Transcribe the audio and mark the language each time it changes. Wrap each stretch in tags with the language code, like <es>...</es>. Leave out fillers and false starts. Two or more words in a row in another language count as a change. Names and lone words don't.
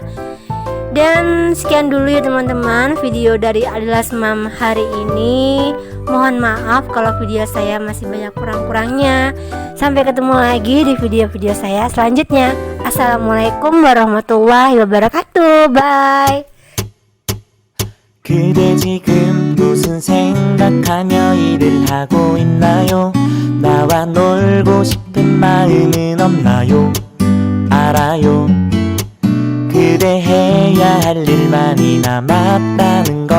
<id>Dan sekian dulu ya teman-teman video dari Adilas Mom hari ini. Mohon maaf kalau video saya masih banyak kurang-kurangnya. Sampai ketemu lagi di video-video saya selanjutnya.</id> <ar>السلام عليكم ورحمة الله وبركاته.</ar> <id>Bye.</id> <ko>그대 지금 무슨 생각하며 일을 하고 있나요? 나와 놀고 싶은 마음은 없나요? 알아요. 그대 해야 할 일 많이 남았다는 걸.</ko>